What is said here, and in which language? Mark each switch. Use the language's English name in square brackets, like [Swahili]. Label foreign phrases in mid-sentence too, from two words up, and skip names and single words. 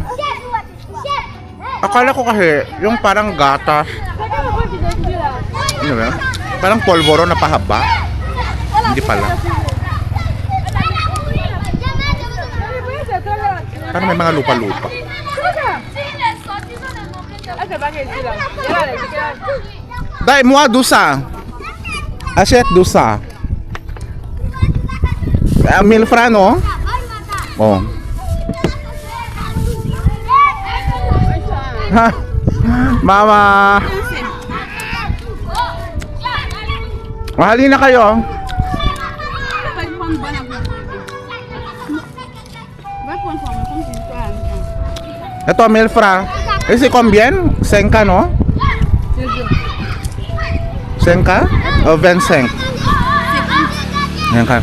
[Filipino] Akala ko kasi yung parang gatas. Ano ba? Parang polvoro na pahaba. Hindi pala. Parang may mga lupa-lupa. [French] Dai, moi dusa. Achète dusa. Milfra, no? Oh. Ha? [Filipino] Mama. Mahali na kayo. Ito, Milfra. [French] Ese combien? 5, no? 5? [Filipino] O 25? Yan ka.